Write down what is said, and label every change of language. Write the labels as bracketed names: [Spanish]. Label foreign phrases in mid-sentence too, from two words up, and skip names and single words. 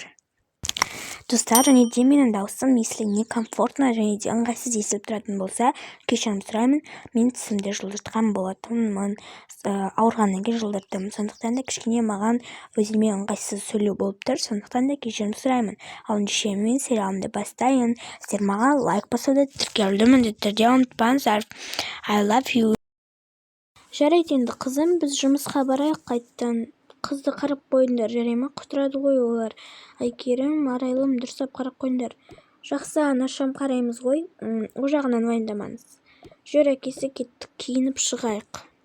[Kazakh] Достар, және де менің даусым [Russian] если некомфортно [Kazakh] және де ыңғайсыз естіліп тұратын болса, кешірім сұраймын. Мен тісімді жылжытқан болатынмын, ауырғаннан кейін жылдырдым. Сондықтан да кішкене маған өзіме ыңғайсыз сөйлеу болып тұр, сондықтан да кешірім сұраймын. Ал ендеше мен сериалымды бастайын. Сіздер маған лайк басуды, тіркелуді міндетті түрде ұмытпаңыздар. [English] I love you. [Kazakh] Жарайды енді қызым, біз жұмысқа барайық қайттан. Қызды қарап қойыңдар, жарай ма? Құтырады ғой олар. Айкерім, арайлым, дұрыстап қарап қойыңдар. Жақсы, анашам қараймыз ғой. О жағынан уайымдамаңыз. Жүр, әкесі, кеттік, киініп шығайық.